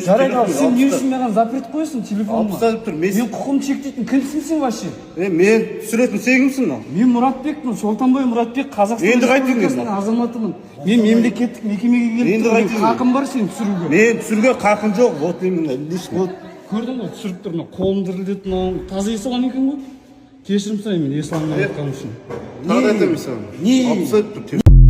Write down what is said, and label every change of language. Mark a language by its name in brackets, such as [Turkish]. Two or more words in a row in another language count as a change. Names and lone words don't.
[Kazakh] Жарайды, ал телефонды сен алып не таста. үшін маған запрет қоясың Алып телефоныма? таста деп тұр. Мен құқығымды шектейтін кімсің сен вообще? Мен түсіретін сен кімсің ал? Мен Мұратбекпін, Шолтанбай Мұратбек, Қазақстан Енді қайтып Республикасының азаматымын. Мен мемлекеттік мекемеге келіп Енді тұрмын. қайтып Хақым бар сені түсіруге. Мен түсіруге қақым жоқ. [Russian] Вот именно лично. [Kazakh] Вот, көрдің ғой, түсіріп тұр, мына қолым дірілдеді, мынау таза ес алған екен ғой. Кешірім сұраймын мен ес алғаннан айтқаным үшін. Тағы да айтамын саған. Не? Алып таста деп тұр.